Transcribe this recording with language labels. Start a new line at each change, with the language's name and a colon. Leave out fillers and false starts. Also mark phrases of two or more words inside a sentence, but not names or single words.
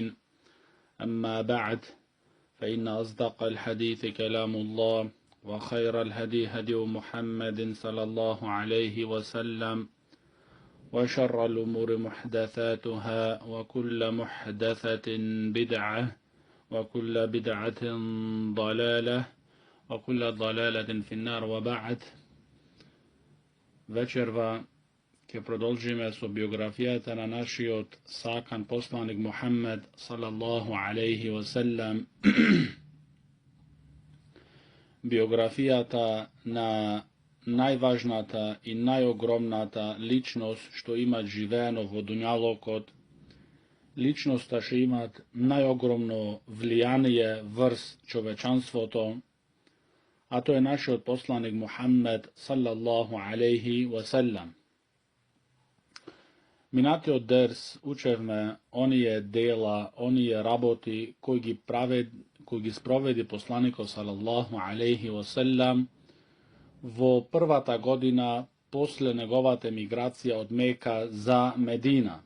Arabic: أما بعد، فإن أصدق الحديث كلام الله، وخير الهدي هدي محمد صلى الله عليه وسلم، وشر الأمور محدثاتها، وكل محدثة بدعة، وكل بدعة ضلالة، وكل ضلالة في النار. وبعد.
Macedonian: Večerva ke продолжиме со биографијата на нашиот сакан посланик Мухаммед
Arabic: صلى الله عليه وسلم,
Macedonian: биографијата на најважната и најогромната личност што имат живеено во дуњалокот, личноста што имат најогромно влијание врз човечанството, a to je našиот посланик Мухаммед
Arabic: صلى الله عليه وسلم.
Macedonian: Минатиот дерс учевме оние дела, оние работи кои ги спроведи посланикот
Arabic: صلى الله عليه وسلم
Macedonian: во првата година после неговата емиграција од Мека за Медина.